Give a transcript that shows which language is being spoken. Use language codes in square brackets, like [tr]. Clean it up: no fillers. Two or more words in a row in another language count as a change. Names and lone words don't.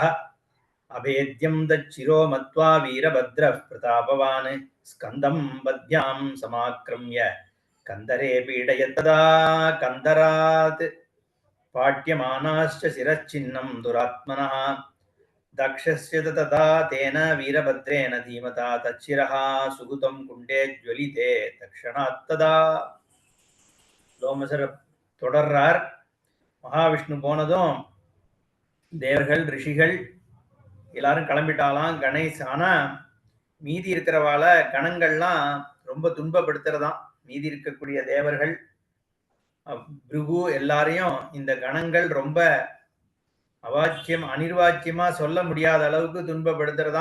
[sa] अभेद्यं तच्चिरो मत्वा वीरभद्रः प्रतापवान् स्कन्दं बद्ध्यां समाक्रम्य कन्दरे पीडयत्. तदा कन्दरात् पाट्यमानाश्च शिरश्चिन्नं दुरात्मनः. दक्षस्य तथा तेन वीरभद्रेण धीमता तच्चिरः सुगुतं कुण्डे ज्वलिते तक्षणात् तदा. [ta] லோமசர் தொடர்றார். மகாவிஷ்ணு போனதும் தேவர்கள் ரிஷிகள் எல்லாரும் கிளம்பிட்டாலாம். கணேஷ் ஆனா மீதி இருக்கிறவாள கணங்கள்லாம் ரொம்ப துன்பப்படுத்துறதாம். மீதி இருக்கக்கூடிய தேவர்கள் பிருகு எல்லாரையும் இந்த கணங்கள் ரொம்ப அவாச்சியம் அனிர்வாச்சியமா சொல்ல முடியாத அளவுக்கு துன்பப்படுத்துறதா.